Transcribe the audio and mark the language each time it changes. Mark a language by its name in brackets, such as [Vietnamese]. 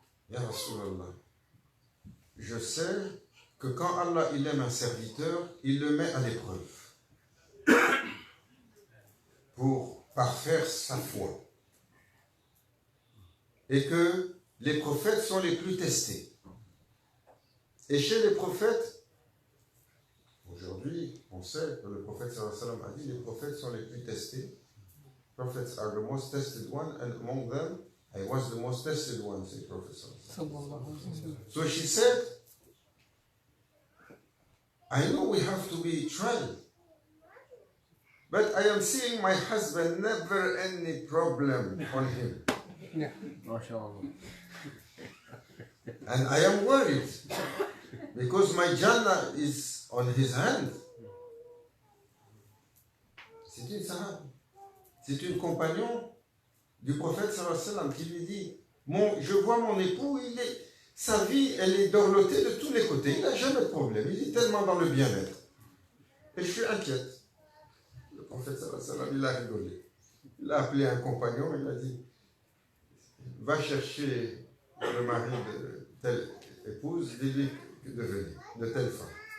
[French] Ya Rasulallah, je sais que quand Allah il aime un serviteur, il le met à l'épreuve pour parfaire sa foi. Et que les prophètes sont les plus testés. Et chez les prophètes, aujourd'hui, on sait que le prophète sallallahu alayhi wa sallam a dit les prophètes sont les plus testés. [English] Prophets are the most tested one, and among them, I was the most tested one, said Prophet sallallahu alayhi wa sallam. So she said, I know we have to be tried, but I am seeing my husband never any problem on him. Yeah. MashaAllah. And I am worried because my Jannah is on his hand. [French] C'est une sahabe. C'est une compagnon du prophète sallallahu alayhi wa sallam qui lui dit, je vois mon époux, sa vie, elle est dorlotée de tous les côtés. Il n'a jamais de problème. Il est tellement dans le bien-être. Et je suis inquiète. Le prophète sallallahu alayhi wa sallam, il a rigolé. Il a appelé un compagnon, il a dit, va chercher le mari de telle épouse, dis-lui de venir, de telle femme.